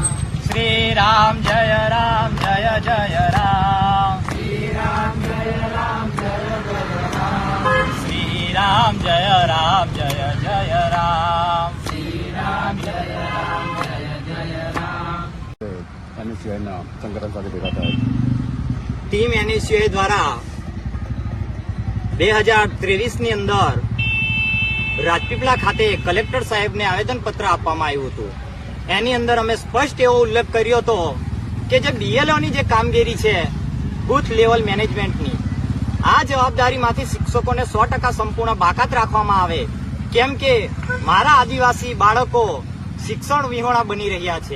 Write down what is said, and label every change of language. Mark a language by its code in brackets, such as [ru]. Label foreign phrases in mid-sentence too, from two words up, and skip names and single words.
[hi] श्री राम जय राम जय जय राम श्री राम जय राम जय जय राम श्री राम जय राम जय जय राम श्री राम जय राम जय जय राम [gu] NSCIના સંગઠન સાથે ભેગા થયા ટીમ NSCI દ્વારા 2023ની અંદર રાજપીપળા ખાતે કલેક્ટર સાહેબને આવેદનપત્ર આપવામાં આવ્યું હતું. એની અંદર અમે સ્પષ્ટ એવો ઉલ્લેખ કર્યો હતો કે જે BLOની જે કામગીરી છે [en] booth level managementની, [gu] આ જવાબદારીમાંથી શિક્ષકોને 100% સંપૂર્ણ બાકાત રાખવામાં આવે, કેમ કે મારા આદિવાસી બાળકો શિક્ષણ વિહોણા બની રહ્યા છે.